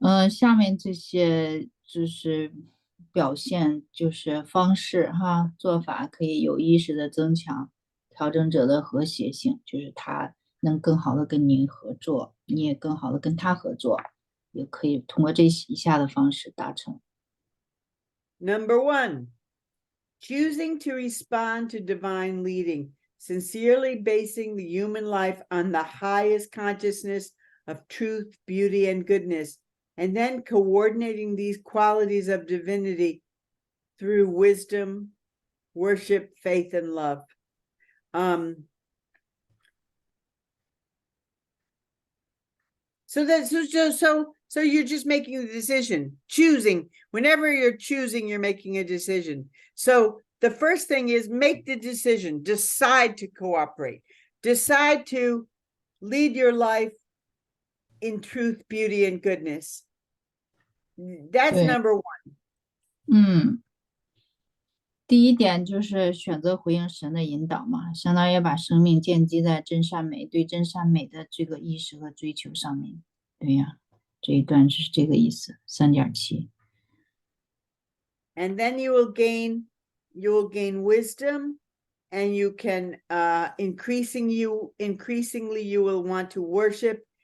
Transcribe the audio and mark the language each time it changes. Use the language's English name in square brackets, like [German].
[Chinese] 下面这些就是表现，就是方式哈，做法可以有意识的增强调整者的和谐性，就是他能更好的跟你合作，你也更好的跟他合作，也可以通过这以下的方式达成。 [English] Number 1, choosing to respond to divine leading, sincerely basing the human life on the highest consciousness of truth, beauty, and goodness, and then coordinating these qualities of divinity through wisdom, worship, faith, and love. So you're just making a decision, choosing. Whenever you're choosing, you're making a decision. So the first thing is make the decision, decide to cooperate, decide to lead your life in truth, beauty, and goodness. That's Yeah. number 1. [Chinese] 第一点就是选择回应神的引导嘛，相当于把生命建基在真善美，对真善美的这个意识和追求上面。对呀，这一段是这个意思，3.7。 [English] And then you will gain wisdom, and you can increasingly you will want to worship.